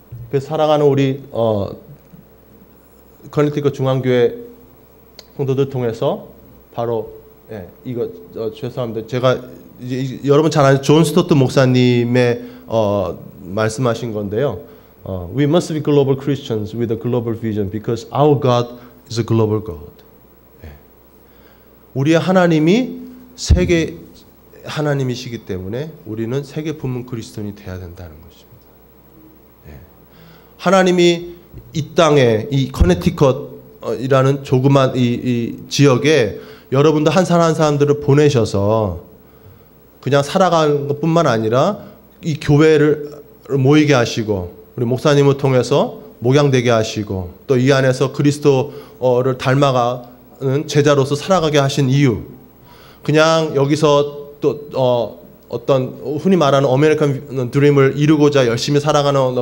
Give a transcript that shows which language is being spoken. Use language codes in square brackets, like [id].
[ko] 그래서 살아가는 우리 커네티컷 중앙교회 성도들 통해서 바로 이거 죄송합니다. 제가 이제 여러분 잘 아는 존 스토트 목사님의 말씀하신 건데요. [en] We must be global Christians with a global vision because our God is a global God. [ko] 우리의 하나님이 세계 하나님이시기 때문에 우리는 세계 분문 그리스도인이 돼야 된다는 것입니다. 하나님이 이 땅에 이 커네티컷이라는 조그만 이 지역에 여러분들 한 사람 한 사람들을 보내셔서 그냥 살아가는 것뿐만 아니라 이 교회를 모이게 하시고 우리 목사님을 통해서 목양되게 하시고 또 이 안에서 그리스도를 닮아가는 제자로서 살아가게 하신 이유, 그냥 여기서 또 어떤 흔히 말하는 아메리칸 드림을 이루고자 열심히 살아가는